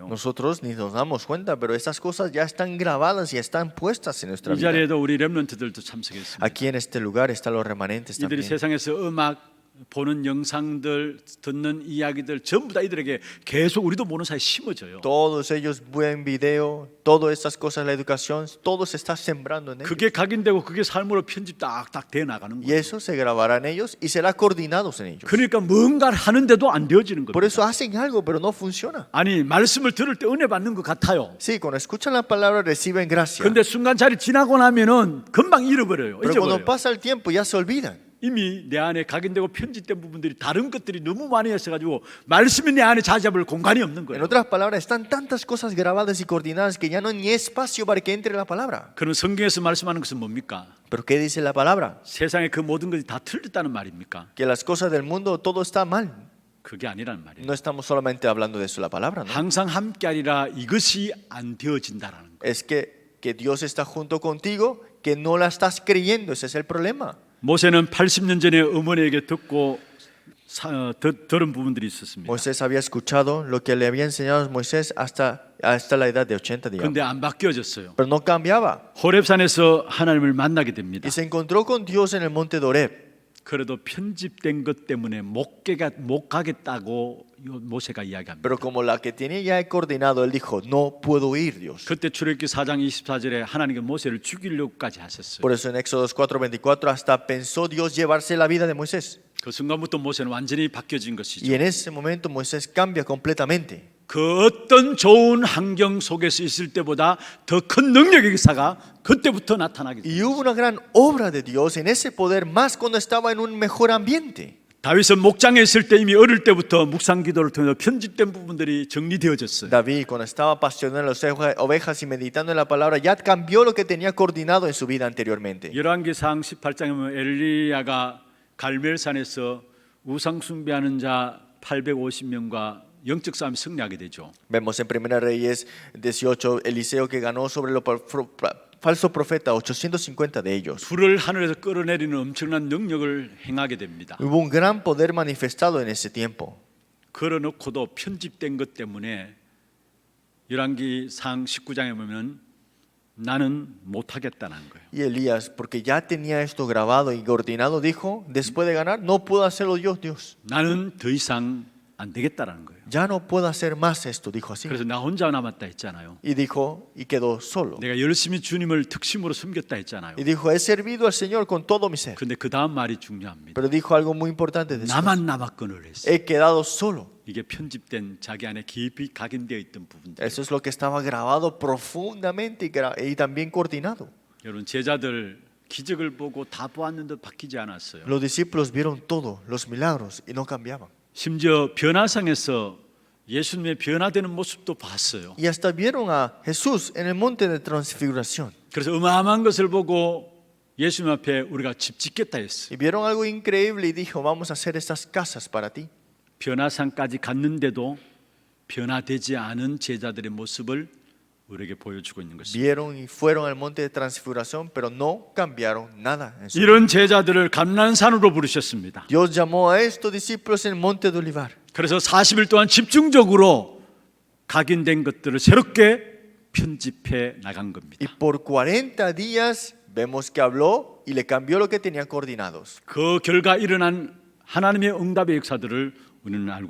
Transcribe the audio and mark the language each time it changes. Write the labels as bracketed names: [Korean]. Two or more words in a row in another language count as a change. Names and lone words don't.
[Spanish] Nosotros ni nos damos cuenta, pero esas cosas ya están grabadas y están puestas en nuestra [Korean] 이 [Spanish] vida. [Korean] 자리에도 우리 렘넌트들도 참석했습니다. [Spanish] Aquí en este lugar están los remanentes [Korean] 이들이 [Spanish] también. [Korean] 세상에서 음악 보는 영상들 듣는 이야기들 전부 다 이들에게 계속 우리도 모르는 사이에 심어져요. [Spanish] Todos ellos ven video, todas estas cosas, la educación, todo se está sembrando en ellos. [Korean] 그게 각인되고 그게 삶으로 편집 딱딱 돼 나가는 [Spanish] Y [Korean] 거예요. [Spanish] eso se grabará en ellos y será coordinados en ellos. [Korean] 그러니까 뭔가를 하는데도 안 되어지는 [Spanish] Por eso [Korean] 겁니다. [Spanish] hacen algo, pero no funciona. [Korean] 아니 말씀을 들을 때 은혜 받는 것 같아요. [Spanish] Sí, cuando escuchan la palabra reciben gracia. [Korean] 근데 순간 자리 지나고 나면은 금방 잃어버려요. [Spanish] Pero cuando [Korean] 잊어버려요. [Spanish] pasa el tiempo ya se olvidan. [Korean] 이미 내 안에 각인되고 편집된 부분들이 다른 것들이 너무 많이 있어가지고 말씀이 내 안에 자리잡을 공간이 없는 [Spanish] En [Korean] 거예요. [Spanish] otras palabras, están tantas cosas grabadas y coordinadas que ya no hay ni espacio para que entre la palabra. [Korean] 그럼 성경에서 말씀하는 것은 뭡니까? [Spanish] Pero ¿qué dice la palabra? [Korean] 세상의 그 모든 것이 다 틀렸다는 말입니까? [Spanish] Que las cosas del mundo todo está mal. [Korean] 그게 아니란 말이에요. [Spanish] No estamos solamente hablando de eso la palabra, ¿no? [Korean] 항상 함께하리라 이것이 안 되어진다라는 거. [Spanish] Es que Dios está junto contigo, que no la estás creyendo, ese es el problema. [Korean] 모세는 80년 전에 어머니에게 듣고 들은 부분들이 있었습니다. [Spanish] Moisés había escuchado lo que le había enseñado Moisés hasta la edad de 80, digamos. [Korean] 그런데 안 바뀌어졌어요. [Spanish] Pero no cambiaba. [Korean] 호렙산에서 하나님을 만나게 됩니다. [Spanish] Y se encontró con Dios en el monte de Horeb. [Korean] 그래도 편집된 것 때문에 못 가겠다고 모세가 이야기합니다. [Spanish] Pero como la que tenía ya coordinado, él dijo, no puedo ir, Dios. [Korean] 그때 출애굽기 4장 24절에 하나님은 모세를 죽이려고까지 하셨어요. [Spanish] Por eso en Éxodo 4:24 hasta pensó Dios llevarse la vida de Moisés. [Korean] 그 순간부터 모세는 완전히 바뀌어진 [Spanish] Y [Korean] 것이죠. [Spanish] en ese momento Moisés cambia completamente. [Korean] 그 어떤 좋은 환경 속에서 있을 때보다 더 큰 능력의 기사가 그때부터 나타나게 [Spanish] Y [Korean] 됩니다. [Spanish] hubo una gran obra de Dios en ese poder, más cuando estaba en un mejor ambiente. [Korean] 다윗은 목장에 있을 때 이미 어릴 때부터 묵상 기도를 통해서 편집된 부분들이 정리되어졌어요. [Spanish] David, cuando estaba apasionado en las ovejas y meditando en la palabra, ya cambió lo que tenía coordinado en su vida anteriormente. [Korean] 열왕기상 18장에 보면 엘리야가 갈멜산에서 우상 숭배하는 자 850명과 영적 싸움에 승리하게 되죠. [Spanish] Vemos en Primera Reyes 18, Eliseo que ganó sobre los falsos profetas, 850 de ellos. [Korean] 불을 하늘에서 끌어내리는 엄청난 능력을 행하게 됩니다. [Spanish] Hubo un gran poder manifestado en ese tiempo. [Korean] 걸어놓고도 편집된 것 때문에 열왕기상 19장에 보면 나는 못하겠다는 거예요. [Spanish] Y Elías, porque ya tenía esto grabado y coordinado, dijo, después de ganar, no puedo hacerlo yo, Dios. [Korean] 나는 더 이상 안 되겠다라는 거예요. [Spanish] ya no puedo hacer más esto, dijo así. [Korean] 그래서 나 혼자 남았다 했잖아요. [Spanish] Y dijo, y quedó solo. [Korean] 내가 열심히 주님을 특심으로 섬겼다 했잖아요. [Spanish] Y dijo, he servido al Señor con todo mi ser. [Korean] 근데 그 다음 말이 중요합니다. [Spanish] Pero dijo algo muy importante después. [Korean] 나만 남았건을 했어요. [Spanish] He quedado solo. [Korean] 이게 편집된 자기 안에 깊이 각인되어 있던 부분들. [Spanish] Eso es lo que estaba grabado profundamente y también coordinado. [Korean] 여러분 제자들 기적을 보고 다 보았는데 바뀌지 않았어요. [Spanish] Los discípulos vieron todo, los milagros, y no cambiaban. [Korean] 심지어 변화상에서 예수님의 변화되는 모습도 봤어요. [Spanish] Y hasta vieron a Jesús en el monte de transfiguración. [Korean] 그래서 어마어마한 것을 보고 예수님 앞에 우리가 집 짓겠다 했어요. [Spanish] Y vieron algo increíble y dijo, vamos a hacer estas casas para ti. [Korean] 변화상까지 갔는데도 변화되지 않은 제자들의 모습을 우리에게 보여주고 있는 것입니다. [Spanish] Vieron y fueron al monte de transfiguración, pero no cambiaron nada. En su vida. [Korean] 이런 제자들을 감난산으로 부르셨습니다. [Spanish] Dios llamó a estos discípulos en el monte de Olivar. [Korean] 그래서 40일 동안 집중적으로 각인된 것들을 새롭게 편집해 나간 겁니다. [Spanish] Y por 40 días vemos que habló y le cambió lo que tenían coordinados. [Korean] 그 결과 일어난 하나님의 응답의 역사들을 우리는 알고